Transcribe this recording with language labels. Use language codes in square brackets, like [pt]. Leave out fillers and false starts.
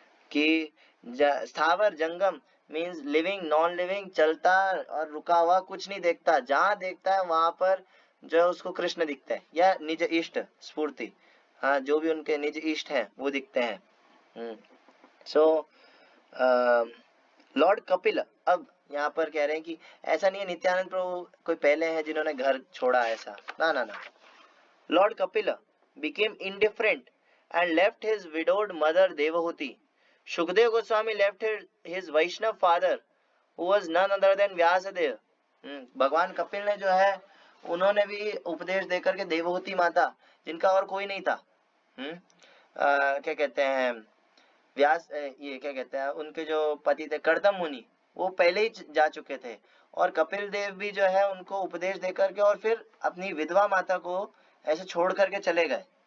[hi] कि स्थावर जंगम [en] means living non living, [hi] चलता और रुका हुआ कुछ नहीं देखता, जहां देखता है वहां पर जो है उसको कृष्ण दिखते हैं, या निज इष्ट स्फूर्ति, हाँ जो भी उनके निज इष्ट हैं वो दिखते हैं। सो लॉर्ड कपिल, अब यहाँ पर कह रहे हैं कि ऐसा नहीं है नित्यानंद प्रभु कोई पहले हैं जिन्होंने घर छोड़ा, ऐसा ना ना ना। [en] Lord Kapil became indifferent and left his widowed mother Devahuti. Shukdev Goswami left his Vaishnav father who was none other than Vyasadev. [hi] भगवान कपिल ने जो है उन्होंने भी उपदेश देकर के देवहूति माता, जिनका और कोई नहीं था, क्या कहते हैं व्यास, ये क्या कहते हैं उनके जो पति थे कर्दम मुनि, वो पहले ही जा चुके थे, और कपिल देव भी जो है उनको उपदेश देकर के और फिर अपनी विधवा माता को ऐसे छोड़ करके चले गए।